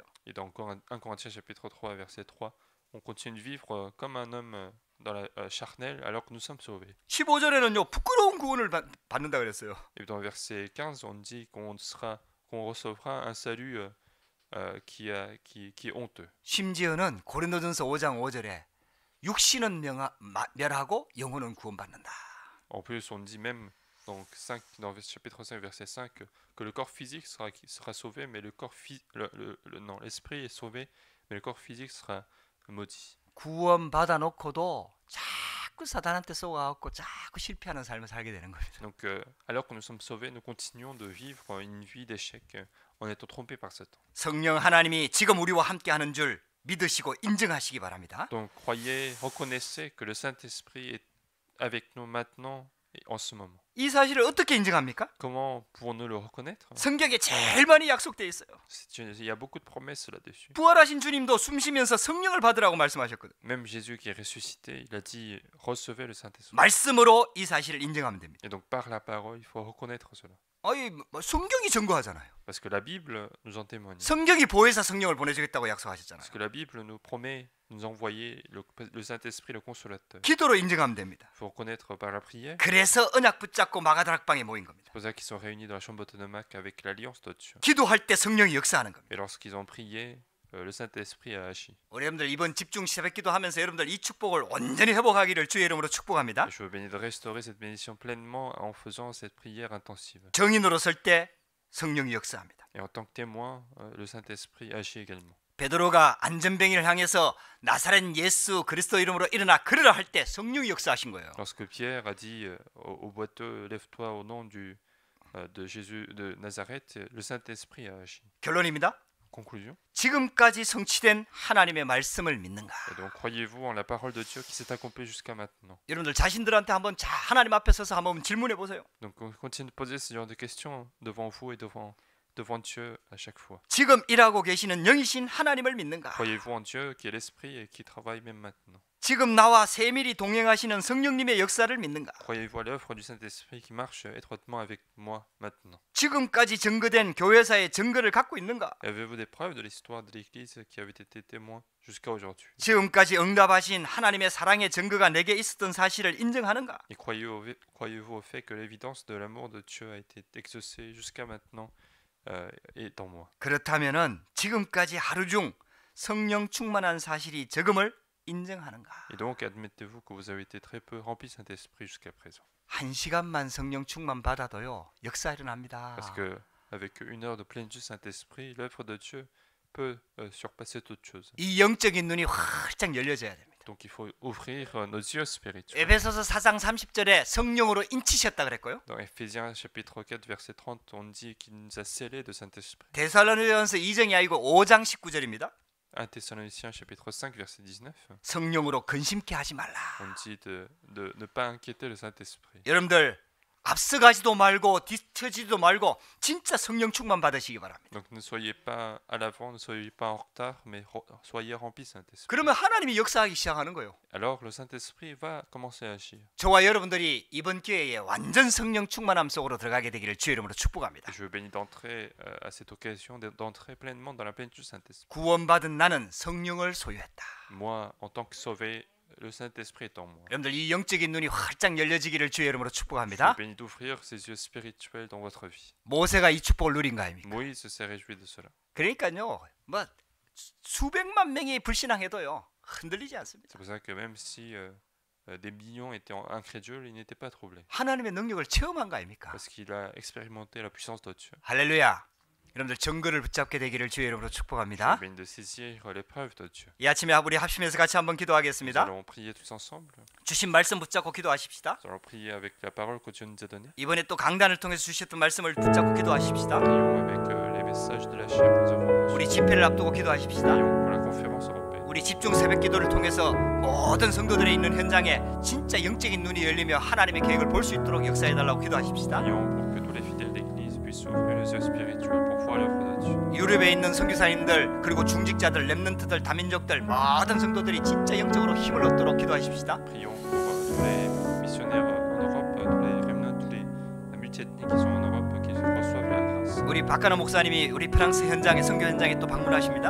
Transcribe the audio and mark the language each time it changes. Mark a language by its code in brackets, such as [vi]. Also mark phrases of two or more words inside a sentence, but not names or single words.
[fr] Et dans 1 Corinthiens chapitre 3 verset 3, on continue de vivre comme un homme dans la charnelle alors que nous sommes sauvés. [ko] 15절에는요. 부끄러운 구원을 받는다 그랬어요. [fr] Et dans verset 15, on dit qu'on recevra un salut qui est honteux. [ko] 심지어는 고린도전서 5장 5절에 육신은 멸하고 영혼은 구원받는다. [fr] En plus, on dit même dans le chapitre 5 verset 5 que le corps physique sera sauvé, mais l'esprit est sauvé, mais le corps physique sera maudit. [ko] 구원 받아놓고도 자꾸 사단한테 쏘아갖고 자꾸 실패하는 삶을 살게 되는 겁니다. [fr] Donc, alors que nous sommes sauvés, nous continuons de vivre une vie d'échec en étant trompés par Satan. [ko] 성령 하나님이 지금 우리와 함께하는 줄 믿으시고 인정하시기 바랍니다. [fr] Donc, croyez, reconnaissez que le Saint-Esprit est avec nous maintenant et en ce moment. [ko] 이 사실을 어떻게 인정합니까? [fr] Comment pouvons-nous le reconnaître? [ko] 성경에 제일 많이 약속되어 있어요. [fr] Il y a beaucoup de promesses là-dessus. [ko] 부활하신 주님도 숨 쉬면서 성령을 받으라고 말씀하셨거든요. [fr] Même Jésus qui est ressuscité, il a dit recevez le Saint-Esprit. [ko] 말씀으로 이 사실을 인정하면 됩니다. [fr] Et donc par la parole, il faut reconnaître cela. [ko] 아니, 성경이 증거하잖아요. [fr] Parce que la Bible nous en témoigne. [ko] 성경이 보혜사 성령을 보내주겠다고 약속하셨잖아요. [fr] Parce que la Bible nous promet nous envoyer le Saint-Esprit, le Consolateur. [ko] 기도로 인정하면 됩니다. [fr] Il faut reconnaître par la prière. [ko] 그래서 언약 붙잡고 마가다락방에 모인 겁니다. [fr] C'est pour ça qu'ils sont réunis dans la chambre autonome avec l'alliance de Dieu. [ko] 기도할 때 성령이 역사하는 겁니다. [fr] Et lorsqu'ils ont prié, le Saint-Esprit a agi. [ko] 우리 여러분들 이번 집중 새벽기도 하면서 여러분들 이 축복을 온전히 회복하기를 주의 이름으로 축복합니다. [fr] Et je veux bénir de restaurer cette bénédiction pleinement en faisant cette prière intensive. [ko] 증인으로 설 때 성령이 역사합니다. [fr] Et en tant que témoin, le Saint-Esprit agit également. [ko] 베드로가 안전뱅이를 향해서 나사렛 예수 그리스도 이름으로 일어나 걸으라 할 때 성령이 역사하신 거예요. [fr] Lorsque Pierre a dit au boiteux, lève-toi au nom de Jésus de Nazareth, le Saint-Esprit a agi. [ko] 결론입니다. [fr] Conclusion. [ko] 지금까지 성취된 하나님의 말씀을 믿는가? [fr] Et donc croyez-vous en la parole de Dieu qui s'est accomplie jusqu'à maintenant? [ko] 여러분들 자신들한테 한번 하나님 앞에 서서 한번 질문해 보세요. [fr] Donc on continue de poser ce genre de questions devant vous et devant Dieu à chaque fois. [ko] 지금 일하고 계시는 영이신 하나님을 믿는가? [fr] Croyez-vous en Dieu qui est l'Esprit et qui travaille même maintenant? [ko] 지금 나와 세밀히 동행하시는 성령님의 역사를 믿는가? [fr] Croyez-vous à l'œuvre du Saint-Esprit qui marche étroitement avec moi maintenant? [ko] 지금까지 증거된 교회사의 증거를 갖고 있는가? [fr] Avez-vous des preuves de l'histoire de l'Église qui avait été témoin jusqu'à aujourd'hui? [ko] 지금까지 응답하신 하나님의 사랑의 증거가 내게 있었던 사실을 인정하는가? [fr] Et croyez-vous au fait que l'évidence de l'amour de Dieu a été exaucée jusqu'à maintenant est en moi? [ko] 그렇다면은 지금까지 하루 중 성령 충만한 사실이 적음을 인정하는가? [fr] Et donc admettez-vous que vous avez été très peu rempli de Saint-Esprit jusqu'à présent? [ko] 1시간만 성령 충만 받아도요 역사 일어납니다. [fr] Parce que avec 1 heure de plénitude Saint-Esprit, l'œuvre de Dieu peut surpasser toute chose. [ko] 이 영적인 눈이 활짝 열려져야 됩니다. [fr] Donc il faut ouvrir nos yeux spirituels. [ko] 에베소서 4장 30절에 성령으로 인치셨다 그랬고요. [fr] Dans Ephésiens chapitre 4 verset 30, on dit qu'il nous a scellés de Saint-Esprit. [ko] 데살로니가서 2장이 아니고 5장 19절입니다. [fr] 1 Thessaloniciens chapitre 5 verset 19. [ko] 성령으로 근심케 하지 말라. [fr] On dit de ne pas inquiéter le Saint-Esprit. [ko] 여러분들 앞서가지도 말고 뒤처지도 말고 진짜 성령 충만 받으시기 바랍니다. [fr] Donc ne soyez pas à l'avant, ne soyez pas en retard, mais soyez remplis de Saint-Esprit. [ko] 그러면 하나님이 역사하기 시작하는 거예요. [fr] Alors le Saint-Esprit va commencer à agir. [ko] 저와 여러분들이 이번 기회에 완전 성령 충만함 속으로 들어가게 되기를 주의 이름으로 축복합니다. [fr] Je veux bénir d'entrer à cette occasion d'entrer pleinement dans la plénitude du Saint-Esprit. [ko] 구원받은 나는 성령을 소유했다. [fr] Moi, en tant que sauvé, le Saint-Esprit est en moi. [ko] 여러분들 이 영적인 눈이 활짝 열려지기를 주의 이름으로 [fr] Je [ko] 축복합니다. [fr] vous bénis d'ouvrir ces yeux spirituels dans votre vie. [ko] 모세가 이 축복을 누린 거 아닙니까? [fr] Moïse s'est réjoui de cela. [ko] 그러니까요. 뭐 수백만 명이 불신앙해도요. 흔들리지 않습니다. [fr] C'est pour ça que même si des millions étaient incrédules, il n'était pas troublé. [ko] 하나님의 능력을 체험한 거 아닙니까? [fr] Parce qu'il a expérimenté la puissance de Dieu. [ko] 할렐루야. 여러분들 증거를 붙잡게 되기를 주의 이름으로 [fr] Je [ko] 축복합니다. [fr] vous bénis de saisir l'épreuve de Dieu. [ko] 이 아침에 우리 합심해서 같이 한번 [fr] Nous [ko] 기도하겠습니다. [fr] allons prier tous ensemble. [ko] 주신 말씀 붙잡고 기도하십시다. [fr] Nous allons prier avec la parole que Dieu nous a donnée. [ko] 이번에 또 강단을 통해서 주셨던 말씀을 붙잡고 기도하십시다. [fr] Prions avec les messages de la chair que nous avons [ko] 우리 [fr] reçus. [ko] 집회를 앞두고 기도하십시다. [fr] Prions pour la conférence européenne. [ko] 우리 집중 새벽 기도를 통해서 모든 성도들이 있는 현장에 진짜 영적인 눈이 열리며 하나님의 계획을 볼 수 있도록 역사해 달라고 기도하십시다. [fr] Prions pour que tous les fidèles d'église puissent ouvrir les yeux spirituels pour voir l'œuvre de Dieu. [ko] 유럽에 있는 선교사님들 그리고 중직자들, 렘넌트들, 다민족들 모든 성도들이 진짜 영적으로 힘을 얻도록 기도하십시다. [fr] Prions pour tous les missionnaires en Europe, tous les remnants, tous les multiethniques qui sont en Europe, qu'ils reçoivent la grâce. [ko] 우리 박가나 목사님이 우리 프랑스 현장에 선교 현장에 또 방문하십니다.